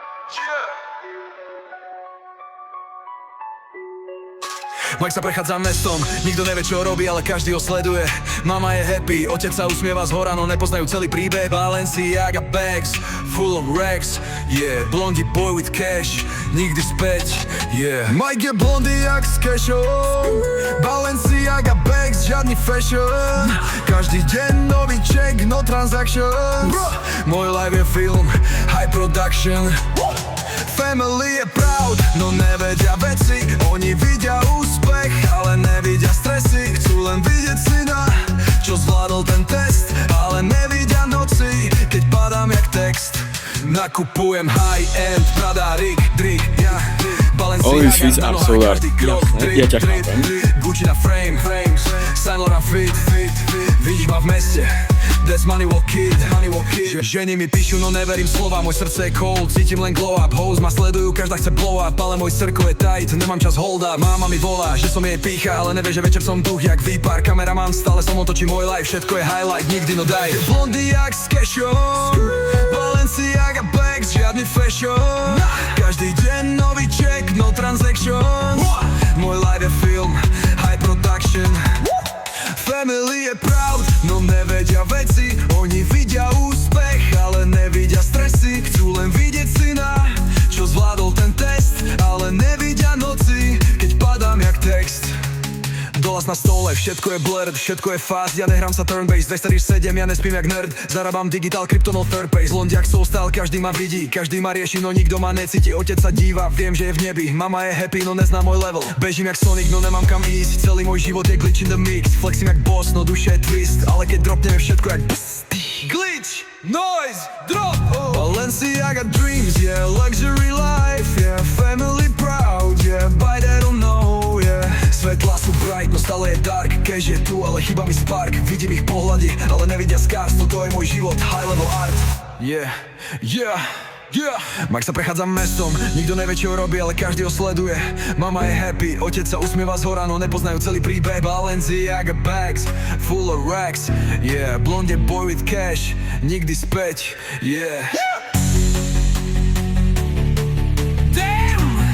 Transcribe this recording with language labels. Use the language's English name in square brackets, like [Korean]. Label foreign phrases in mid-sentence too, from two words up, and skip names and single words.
[Slovak] Mike sa prechádza mestom, nikto nevie čo robí, ale každý ho sleduje. Mama je happy, otec sa usmieva zhora, no nepoznajú celý príbeh. [English] Balenciaga bags, full of racks, yeah. Blondie boy with cash, [Slovak] nikdy späť, yeah. Mike je blondý jak s cashom, Balenciaga bags, žiadny fashion. Každý deň nový check, [English] no transactions. [Slovak] Môj life je film, [English] high production. [Slovak] Family je proud, no nevedia veci. Oni vidia úspech, ale nevidia stresy. Chcú len vidieť syna, čo zvládol ten test, ale nevidia noci, keď padám jak text. Nakupujem high-end, Prada, Rick, ja. [English] All these feats are so hard. [Slovak] Ja ťa chápem. Gucci na frame, Saint Laurent fit. Vidíš ma v meste, [English] that's money walk kid. [Slovak] Ženi mi píšu, no neverím slova. Môj srdce je cold, cítim len [English] glow up. [Slovak] Hoes ma sledujú, každá chce [English] blow up, [Slovak] ale môj circle je tight, nemám čas [English] hold up. [Slovak] Máma mi volá, že som jej pícha, ale nevie, že večer som duch jak výpar. Kameraman stále som otočí môj life, všetko je highlight, nikdy no daj. Blondý jak s cashom, Balenciaga bags, žiadny fashion. Každý deň nový check, [English] no transactions. [Slovak] Môj life je film, [English] high production. [Slovak] Family je proud, no nevedia veci. Oni vidia úspech, ale nevidia stresy. Chcú len vidieť syna, čo zvládol ten test, ale nevidia noci, keď padám jak text. Dolas na stole, všetko je blurred, všetko je fast. Ja nehrám sa turn-based, 247, ja nespím jak nerd. Zarábam digital, krypto, no [English] third pace. [Slovak] Londiak [English] soul style, [Slovak] každý ma vidí, každý ma rieši, no nikto ma necíti. Otec sa díva, viem, že je v nebi. Mama je happy, no nezná môj level. Bežím jak Sonic, no nemám kam ísť. Celý môj život je [English] glitch in the mix. [Slovak] Flexím jak boss, no duše je twist. Ale keď dropneme všetko jak pst. [English] Glitch, noise, drop. Balenciaga dreams, yeah. Luxury life, yeah. Family proud, yeah. Buy that or no, yeah. [Slovak] Svetla sú bright, no stále je dark. Cash je tu, ale chýba mi spark. Vidím ich pohľady, ale nevidia scars. Toto je môj život, [English] high level art. Yeah. [Slovak] Mike sa prechádza mestom, nikto nevie čo robí, ale každý ho sleduje. Mama je happy, otec sa usmieva zhora, no nepoznajú celý príbeh. [English] Balenciaga bags, full of racks, yeah. Blondie boy with cash, [Slovak] nikdy späť, [English] yeah. Damn!